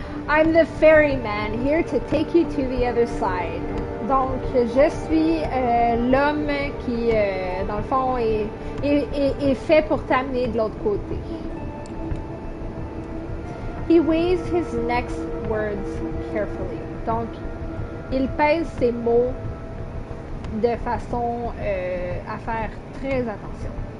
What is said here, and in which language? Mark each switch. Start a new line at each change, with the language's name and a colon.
English: I'm the ferryman, here to take you to the other side.
French: Donc, je suis l'homme qui, dans le fond, est fait pour t'amener de l'autre côté.
English: He weighs his next words carefully.
French: Donc, il pèse ses mots de façon à faire très attention.